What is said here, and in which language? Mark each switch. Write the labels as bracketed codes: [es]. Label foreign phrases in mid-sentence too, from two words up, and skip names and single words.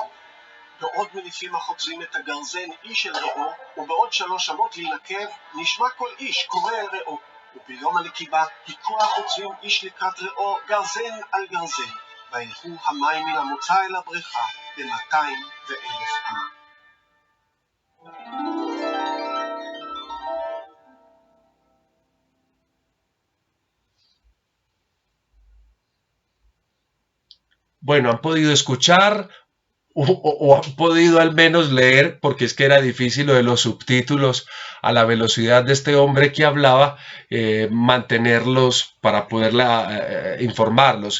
[he] בעוד מניפים החוצבים את הגרזן איש אל רעו, ובעוד 3 אמות להינקב נשמע כל איש קורא אל רעו, וביום הנקיבה היכו החוצבים איש לקראת רעו גרזן על גרזן, וילכו המים מן המוצא אל הבריכה ב200,000 אמה. [es] Bueno, han podido escuchar o han podido al menos leer, porque es que era difícil lo de los subtítulos a la velocidad de este hombre que hablaba, mantenerlos para poder informarlos.